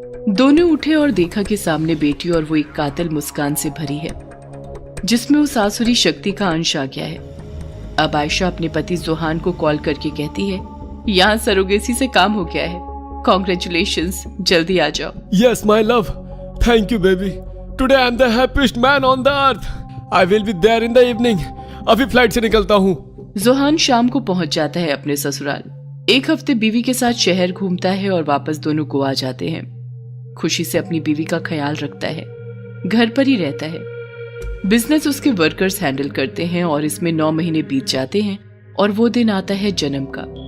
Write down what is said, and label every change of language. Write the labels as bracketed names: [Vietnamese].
[Hindi] दोनों उठे और देखा कि सामने बेटी और वो एक कातिल मुस्कान से भरी है, जिसमें उस आसुरी शक्ति का अंश आ गया है। अब आयशा अपने पति जोहान को कॉल करके कहती है, यहाँ सरोगेसी से काम हो गया है, कॉन्ग्रेचुलेशंस, जल्दी आ जाओ। [English] Yes, my love. Thank you, baby. Today I'm the happiest man on the earth. I will be there in the evening. [Hindi] अभी फ्लाइट से निकलता हूँ। जोहान शाम को पहुंच जाता है अपने ससुराल। 1 हफ्ते बीवी के साथ शहर घूमता है और वापस दोनों गोवा जाते हैं। खुशी से अपनी बीवी का ख्याल रखता है, घर पर ही रहता है। बिजनेस उसके वर्कर्स हैंडल करते हैं और इसमें 9 महीने बीत जाते हैं और वो दिन आता है जन्म का।